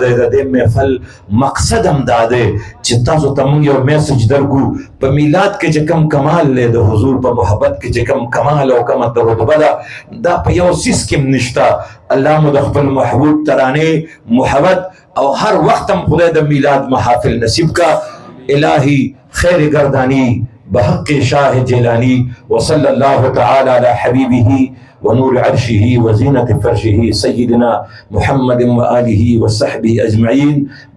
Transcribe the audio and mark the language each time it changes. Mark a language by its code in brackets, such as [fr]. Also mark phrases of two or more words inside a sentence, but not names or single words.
[ps] دی د دې محفل مقصد هم دا دی چې تاسو ته موږ یو میسج درکو په میلاد کې چې کم کمال دی د حضور په محبت کې چې کم کمال او کم رتبه ده دا په یو سیس کې نشته الله مو د خپل محبوب ترانې محبت او هر وخت هم خدای د میلاد محافل نصیب کا [fa] الهی خیر گردانی بحق شاہ جیلانی [ar] وصلی اللہ تعالی علی حبیبہ ونور عرشه وزینة فرشه سیدنا محمد وآلہ وصحبہ اجمعین